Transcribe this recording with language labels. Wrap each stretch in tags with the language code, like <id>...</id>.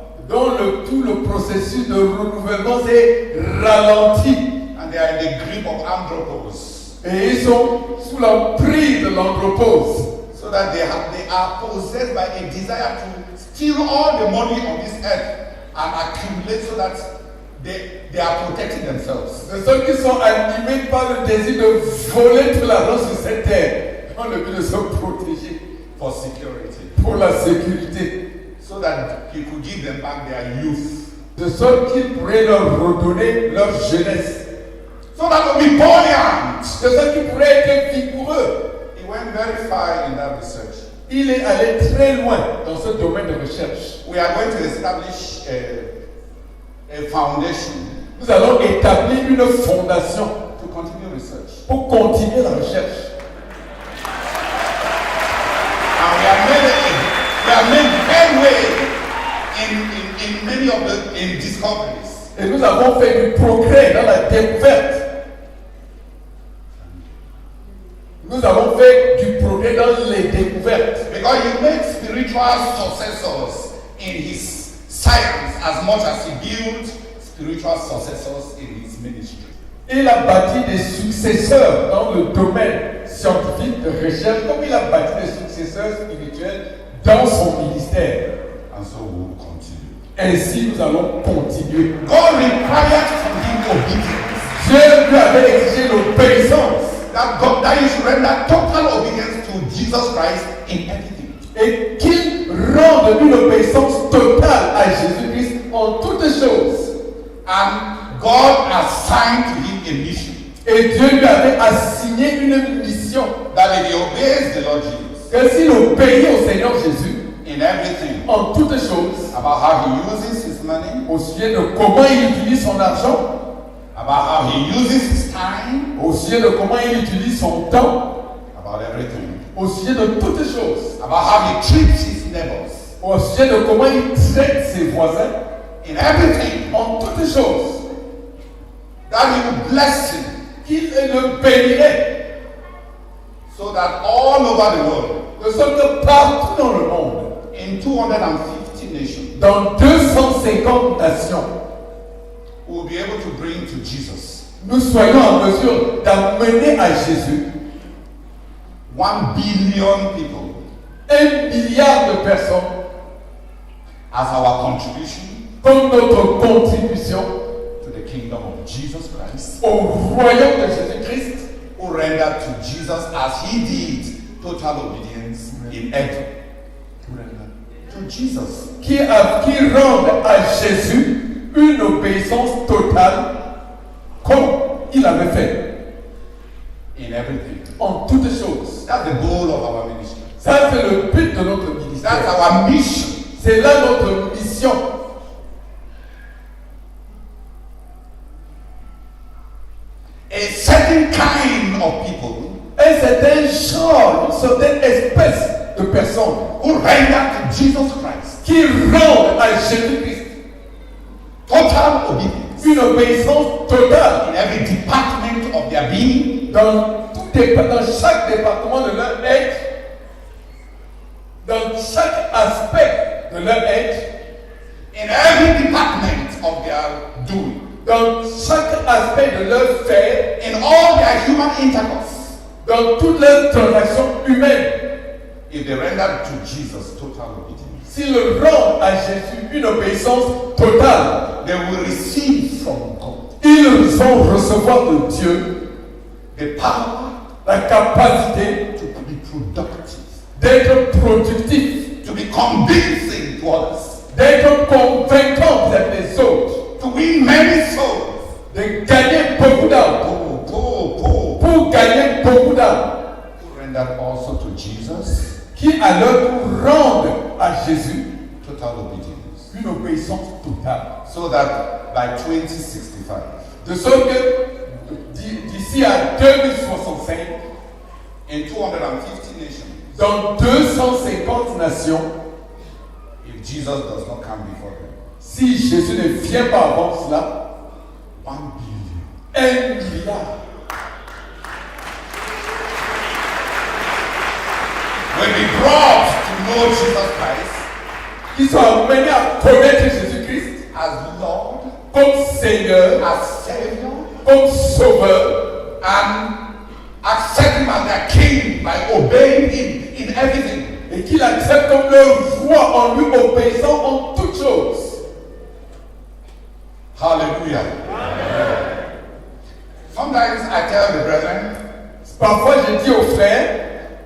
<fr>dont tout le processus de renouvellement est ralenti,</fr> <en>and they are in the grip of andropause,</en> <fr>et ils sont sous l'emprise de l'andropause.</fr> <en>So that they are possessed by a desire to steal all the money on this earth and accumulate so that they are protecting themselves.</en> <fr>De ceux qui sont animés par le désir de voler tout l'argent sur cette terre, dans le but de se protéger.</fr> <en>For security.</en> <fr>Pour la sécurité.</fr> <en>So that he could give them back their youth.</en> <fr>De sorte qu'il pourrait leur redonner leur jeunesse.</fr> <en>So that will be buoyant.</en> <fr>De sorte qu'ils pourraient être vigoureux.</fr> <en>He went very far in that research.</en> <fr>Il est allé très loin dans ce domaine de recherche.</fr> <en>We are going to establish a foundation.</en> <fr>Nous allons établir une fondation</fr> <en>to continue research.</en> <fr>Pour continuer la recherche.</fr> <en>And we have made headway in many of the discoveries.</en> <fr>Et nous avons fait du progrès dans la découverte. Nous avons fait du progrès dans les découvertes.</fr> <en>Because he made spiritual successors in his science as much as he built spiritual successors in his ministry.</en> <fr>Il a bâti des successeurs dans le domaine scientifique de recherche, comme il a bâti des successeurs spirituels dans son ministère.</fr> <en>And so we will continue.</en> <fr>Ainsi, nous allons continuer.</fr> <en>God required from him obedience.</en> <fr>Dieu lui avait exigé l'obéissance.</fr> <en>That you should render total obedience to Jesus Christ in everything.</en> <fr>Et qu'il rende une obéissance totale à Jésus-Christ en toutes choses.</fr> <en>And God assigned to him a mission.</en> <fr>Et Dieu lui avait assigné une mission.</fr> <en>That if he obeys the Lord Jesus.</en> <fr>Que s'il obéit au Seigneur Jésus.</fr> <en>In everything.</en> <fr>En toutes choses.</fr> <en>About how he uses his money.</en> <fr>Au sujet de comment il utilise son argent.</fr> <en>About how he uses his time.</en> <fr>Au sujet de comment il utilise son temps.</fr> <en>About everything.</en> <fr>Au sujet de toutes choses.</fr> <en>About how he treats his neighbors.</en> <fr>Au sujet de comment il traite ses voisins.</fr> <en>In everything.</en> <fr>En toutes choses.</fr> <en>That he will bless him.</en> <fr>Qu'il le bénirait.</fr> <en>So that all over the world.</en> <fr>De sorte que partout dans le monde.</fr> <en>In 250 nations.</en> <fr>Dans 250 nations.</fr> <en>We will be able to bring to Jesus.</en> <fr>Nous soyons en mesure d'amener à Jésus</fr> <en>1 billion people</en> <fr>1 milliard de personnes</fr> <en>as our contribution</en> <fr>comme notre contribution</fr> <en>to the kingdom of Jesus Christ,</en> <fr>au royaume de Jésus-Christ,</fr> <en>who rendered to Jesus as he did total obedience in everything. To Jesus.</en> <fr>qui rendent à Jésus une obéissance totale comme il avait fait</fr> <en>In everything.</en> <fr>en toutes choses.</fr> <en>That's the goal of our ministry.</en> <fr>Ça, c'est le but de notre</fr> <en>That's</en> <fr>ministère.</fr> <en>our mission.</en> <fr>C'est là notre mission.</fr> <en>A certain kind of people</en> <fr>Et c'est un genre, une certaine espèce de personnes</fr> <en>who render to Jesus Christ</en> <fr>qui rendent à Jésus-Christ</fr> <en>total obedience</en> <fr>une obéissance totale</fr> <en>in every department of their being,</en> <fr>dans chaque département de leur être, dans chaque aspect de leur être,</fr> <en>in every department of their doing,</en> <fr>dans chaque aspect de leur faire,</fr> <en>in all their human intercourse.</en> <fr>dans toutes leurs transactions humaines.</fr> <en>If they render to Jesus total obedience,</en> <fr>S'ils rendent à Jésus une obéissance totale,</fr> <en>they will receive from God</en> <fr>ils vont recevoir de Dieu</fr> <en>the power</en> <fr>la capacité</fr> <en>to be productive,</en> <fr>d'être productif,</fr> <en>to be convincing to others,</en> <fr>d'être convaincant vis-à-vis des autres,</fr> <en>to win many souls.</en> <fr>de gagner beaucoup d'âmes, pour gagner beaucoup d'âmes,</fr> <en>To render also to Jesus</en> <fr>qui alors rendent à Jésus</fr> <en>total obedience,</en> <fr>une obéissance totale.</fr> <en>so that by 2065,</en> <fr>De sorte que d'ici à 2065,</fr> <en>in 250 nations,</en> <fr>dans 250 nations,</fr> <en>if Jesus does not come before them,</en> <fr>si Jésus ne vient pas avant cela,</fr> <en>1 billion</en> <fr>1 milliard</fr> <en>will be brought to know Jesus Christ</en> <fr>qui sont amenés à connaître Jésus-Christ</fr> <en>as Lord,</en> <fr>comme Seigneur,</fr> <en>as Savior,</en> <fr>comme Sauveur,</fr> <en>and accept Him as their King by obeying Him in everything.</en> <fr>et qu'il accepte comme leur roi en lui obéissant en toutes choses.</fr> <en>Hallelujah. Sometimes I tell the brethren</en> <fr>Parfois, je dis aux frères</fr>